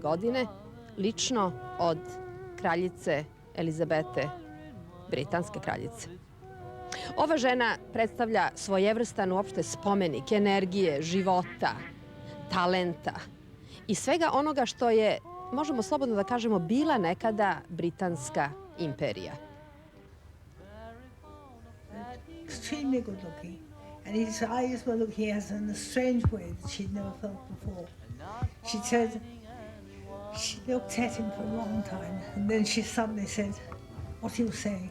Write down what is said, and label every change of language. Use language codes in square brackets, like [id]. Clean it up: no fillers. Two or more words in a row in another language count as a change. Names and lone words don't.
[sr] godine, lično od kraljice Elizabete, britanske kraljice. Ova žena predstavlja svojevrstan uopšte spomenik energije, života, talenta i svega onoga što je, možemo slobodno da kažemo, bila nekada britanska imperija. [en] Extremely good looking, and his eyes were looking at her in a strange way that she'd never felt before. She said, she looked at him for a long time, and then she suddenly said, "What are you saying?"